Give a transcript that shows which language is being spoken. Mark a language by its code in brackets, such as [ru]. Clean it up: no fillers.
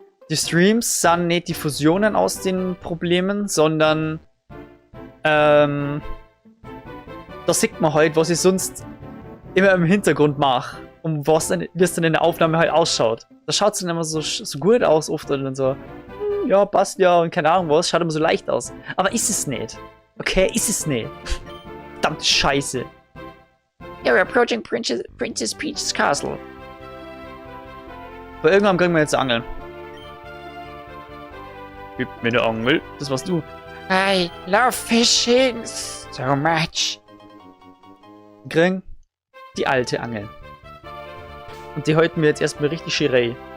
[de] Die Streams sind nicht die Fusionen aus den Problemen, sondern da sieht man halt, was ich sonst immer im Hintergrund mache und wie es dann in der Aufnahme halt ausschaut. Das schaut dann immer so gut aus oft und dann so, ja, passt ja und keine Ahnung was, schaut immer so leicht aus. Aber ist es nicht. Okay, ist es nicht. Verdammte Scheiße. [en] You're approaching Princess Peach's Castle. [de] Bei irgendwann kriegen wir jetzt Angeln. Gib mir eine Angel. Das warst du. [en] I love fishing so much. [de] Wir kriegen die alte Angel. Und die halten wir jetzt erstmal richtig schirei.